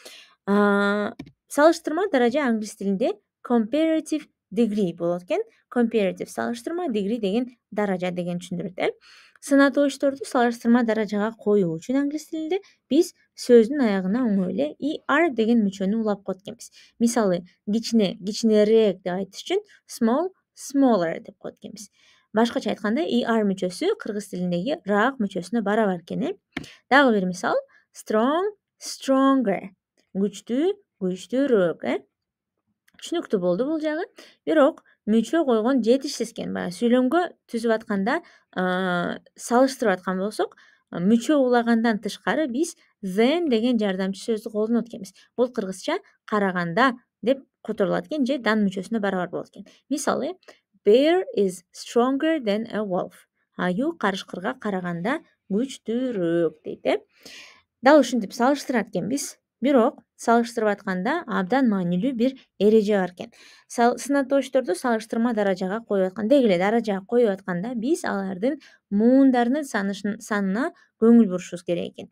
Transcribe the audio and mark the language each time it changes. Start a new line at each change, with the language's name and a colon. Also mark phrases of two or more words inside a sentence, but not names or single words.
Kyrgyz: Салыштырма даража англис тилинде
English: comparative degree
Kyrgyz: болот экен. Comparative салыштырма, degree деген даража деген түшүндүрөт. Сынатоочторду салыштырма даражага коюу үчүн англис тилинде биз сөздүн аягына оңой эле er деген мүчөнү улап коет экенбиз. Мисалы, кичине, кичинерээк деп айтыш үчүн
English: small, smaller
Kyrgyz: деп коет экенбиз. Башкача айтканда er мүчөсү кыргыз тилиндеги раак мүчөсүнө барабар экен. Дагы бир мисал,
English: strong, stronger.
Kyrgyz: Күчтүү, күчтүүрөөк. Түшүнүктүү болду бул жагы. Бирок мүчө койгон жетишсиз экен. Баягы сүйлөмгө түзүп атканда, салыштырып аткан болсок, мүчө улагандан тышкары биз than деген жардамчы сөздү колдонот экенбиз. Бул кыргызча караганда деп которулат экен, же дан мүчөсүнө барабар болот экен. Мисалы,
English: bear is stronger than a wolf.
Kyrgyz: Аю карышкырга караганда күчтүүрөөк дейт. Дал ушинтип салыштырат экенбиз. Бирок салыштырып атканда абдан маанилүү бир эреже бар экен. Сынатоочторду салыштырма даражага коюп атканда, деги эле даражага коюп атканда биз алардын муундарынын санына көңүл бурушубуз керек экен.